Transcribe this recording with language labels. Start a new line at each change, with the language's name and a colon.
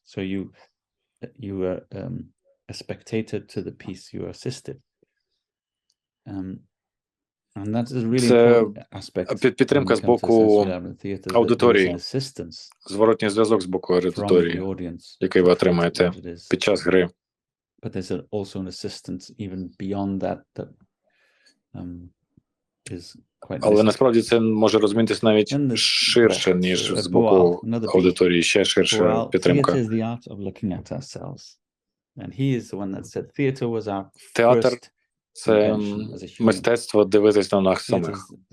English: So you are a spectator to the piece you are assisted. And that's a really important aspect.
Ukrainian: Підтримка з боку аудиторії, зворотній зв'язок з боку аудиторії, який ви отримаєте під час гри.
English: But there's also an assistance even beyond that is quite.
Ukrainian: Але насправді це може розумітися навіть ширше, ніж з боку аудиторії, ще ширша підтримка.
English: Theater is the art of looking at ourselves. And he is the one that said theater was our
Ukrainian: Театр – це мистецтво дивитись на нас самих.